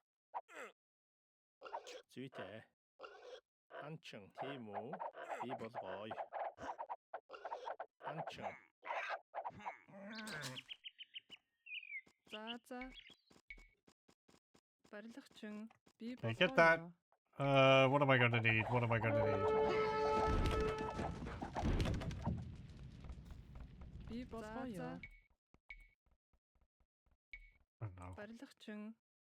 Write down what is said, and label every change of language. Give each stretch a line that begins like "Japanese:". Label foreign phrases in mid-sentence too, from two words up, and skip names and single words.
Mongolian: За. Барилгачин. Би
English: Okay, get that. What am I gonna need? What am I gonna need?
Mongolian: Би болгоо ёо.
English: I don't know.
Mongolian: Барилгачин.